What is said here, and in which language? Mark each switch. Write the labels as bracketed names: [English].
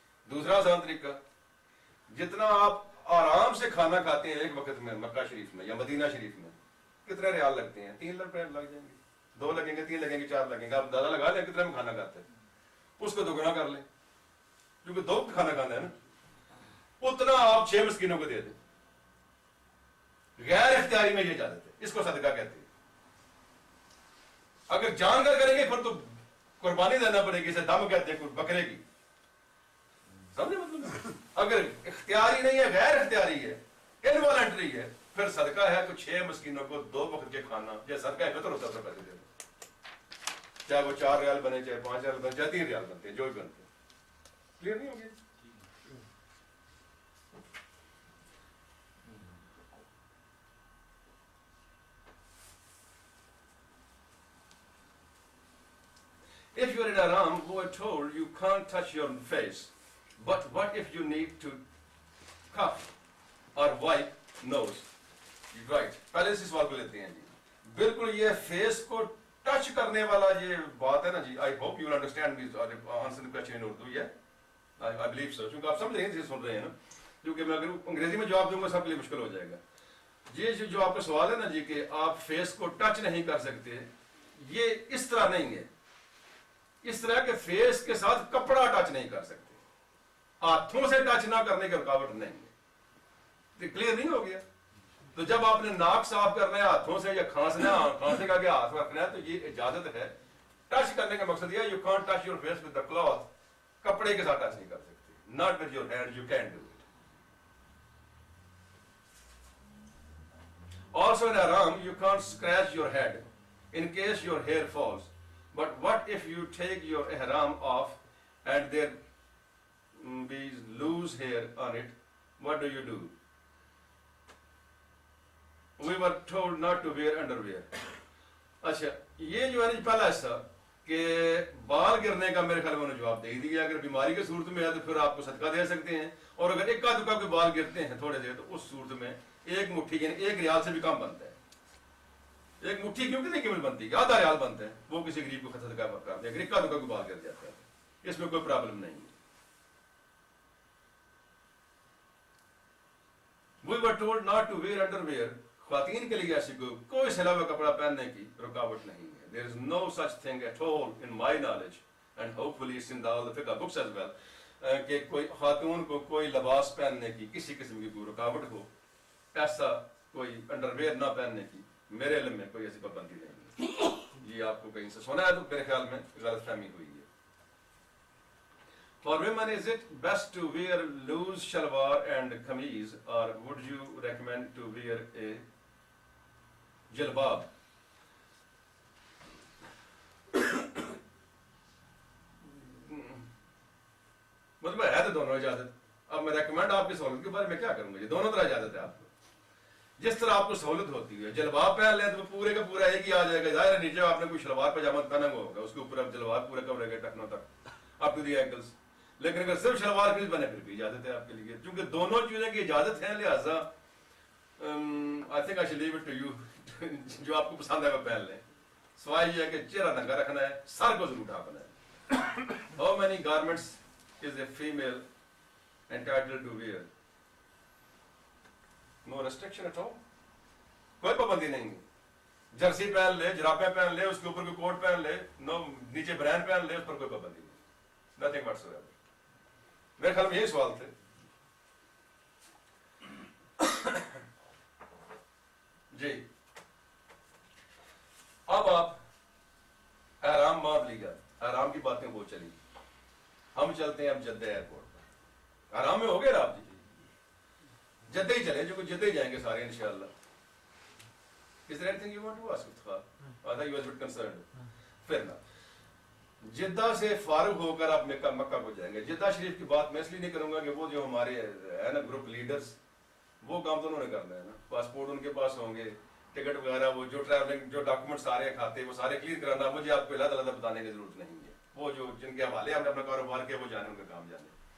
[Urdu] دوسرا آسان طریقہ، جتنا آپ آرام سے کھانا کھاتے ہیں ایک وقت میں مکہ شریف میں یا مدینہ شریف میں، کتنے ریال لگتے ہیں؟ 3 روپے لگ جائیں گے، 2 لگیں گے، 3 لگیں گے، 4 لگیں گے. آپ اندازہ لگا لیں کتنے میں کھانا کھاتے ہیں، اس کو دوگنا کر لیں، کیونکہ 2 وقت کھانا کھانا ہے نا. اتنا آپ 6 مسکینوں کو دے دیں. غیر اختیاری میں یہ اجازت ہے، اس کو صدقہ کہتے ہیں. اگر جان کر کریں گے پھر تو قربانی دینا پڑے گی، اسے دم کہتے ہیں بکرے کی. سمجھے مطلب؟ اگر اختیاری نہیں ہے، غیر اختیاری ہے، انوالنٹری ہے، پھر صدقہ ہے تو 6 مسکینوں کو 2 وقت کے کھانا، یہ صدقہ ہے فطر ہوتا ہے، پیسے دے دو. چاہے وہ 4 ریال بنے، چاہے 5 ریال بنے، چاہے 3 ریال بنتے ہیں، جو بھی بنتے ہیں. کلیئر نہیں ہو گیا؟ [English] If you're in Aram, who are told you can't touch your face, but what if you need to cough or wipe nose? [Urdu] Right. پہلے اسی سوال کو لیتے ہیں جی. بالکل یہ فیس کو ٹچ کرنے والا یہ بات ہے نا جی. [English] I hope you will understand me answer the question in Urdu. Yeah, I believe so. [Urdu] کیونکہ آپ سمجھ رہے ہیں جسے سن رہے ہیں نا. کیونکہ میں اگر انگریزی میں جواب دوں گا سب کے لیے مشکل ہو جائے گا. یہ جو آپ کا سوال ہے نا جی کہ آپ فیس کو ٹچ نہیں کر سکتے، یہ اس طرح نہیں ہے. اس طرح کے فیس کے ساتھ کپڑا ٹچ نہیں کر سکتے، ہاتھوں سے ٹچ نہ کرنے کی رکاوٹ نہیں ہے. کلیئر نہیں ہو گیا؟ تو جب آپ نے ناک صاف کرنا ہے ہاتھوں سے یا کھانسنا کھانسنے کا ہاتھ رکھنا ہے تو یہ اجازت ہے. ٹچ کرنے کا مقصد یہ [English] you can't touch your face with the cloth, [Urdu] کپڑے کے ساتھ ٹچ نہیں کر سکتے. [English] Not with your hand, you can do it. Also in Haram you can't scratch your head in case your hair falls. But what if you take your ihram off and there be loose hair on it? What do? We were told not to wear underwear. [Urdu] اچھا یہ جو ہے نا پہلا حصہ کہ بال گرنے کا میرے خیال میں انہوں نے جواب دے دیا. اگر بیماری کی صورت میں ہے تو پھر آپ کو صدقہ دے سکتے ہیں، اور اگر اکا دکا کے بال گرتے ہیں تھوڑے سے تو اس صورت میں 1 مٹھی یعنی 1 ریال سے بھی کم بنتا ہے. 1 مٹھی کیوں کتنی قیمت بنتی ہے؟ آدھا ریال بنتا ہے، وہ کسی غریب کو صدقہ کر دے. اگر اکا دکا کو بال گر جاتا ہے اس میں کوئی پرابلم نہیں ہے. [English] We were told not to wear underwear. [Urdu] خواتین کے لیے ایسی کوئی سلا ہوا کپڑا پہننے کی رکاوٹ نہیں ہے. [English] There is no such thing at all in my knowledge and hopefully it's in all the fiqh books as well [Urdu] کہ کوئی خاتون کو کوئی لباس پہننے کی کسی قسم کی کوئی رکاوٹ ہو، ایسا کوئی انڈرویئر نہ پہننے کی میرے علم میں کوئی ایسی پابندی نہیں ہے. یہ آپ کو کہیں سے سنا ہے تو میرے خیال میں غلط فہمی ہوئی ہے. [English] For women, is it best to wear loose shalwar and kameez, or would you recommend to wear a jilbab? [Urdu] مطلب ہے تو دونوں اجازت. اب میں ریکمینڈ آپ کی سہولت کے بارے میں کیا کروں گا؟ یہ دونوں طرح اجازت ہے آپ کو. جس طرح آپ کو سہولت ہوتی ہے، جلباب پہن لیں تو پورے کا پورا ایک ہی آ جائے گا. ظاہر ہے نیچے آپ نے کوئی شلوار پاجامہ پہنا ہوا ہوگا، اس کے اوپر آپ جلباب پورا کور رہے گا ٹخنوں تک [English] Up to the ankles. [Urdu] لیکن اگر صرف شلوار قمیض پہنے پھر بھی اجازت ہے آپ کے لیے، چونکہ دونوں چیزیں کی اجازت ہے، لہٰذا [English] I think I shall leave it to you, [Urdu] جو آپ کو پسند ہے وہ پہن لیں. سوائے یہ ہے کہ چہرہ ننگا رکھنا ہے، سر کو ضرور ڈھانپنا ہے. [English] How many garments is a female entitled to wear? No restriction at all. [Urdu] کوئی پابندی نہیں ہے. جرسی پہن لے، جرابیں پہن لے، اس کے اوپر کوئی کوٹ پہن لے، نو نیچے برین پہن لے، اس پر کوئی پابندی نہیں. [English] Nothing whatsoever. [Urdu] میرے خیال میں یہی سوال تھے. جی اب آپ احرام باندھ لیا، احرام کی باتیں وہ چلی، ہم چلتے ہیں اب جدہ ایئرپورٹ پر. احرام میں ہو گئے آپ جی؟ جدہ ہی چلے، جو جدہ ہی جائیں گے سارے انشاءاللہ. [English] Is there anything you want to ask Mustafa? I thought you were a bit concerned. [Urdu] پھر نہ جدہ سے فارغ ہو کر آپ مکہ کو جائیں گے. جدہ شریف کی بات میں اس لیے نہیں کروں گا کہ وہ جو ہمارے ہے نا گروپ لیڈرز، وہ کام تو انہوں نے کرنا ہے نا. پاسپورٹ ان کے پاس ہوں گے، ٹکٹ وغیرہ، وہ جو ٹریولنگ جو ڈاکومنٹ سارے کھاتے وہ سارے کلیئر کرانا. مجھے آپ کو علیحدہ بتانے کی ضرورت نہیں ہے. وہ جو جن کے حوالے ہم نے اپنا کاروبار کیا وہ جانے، ان کا کام جانے.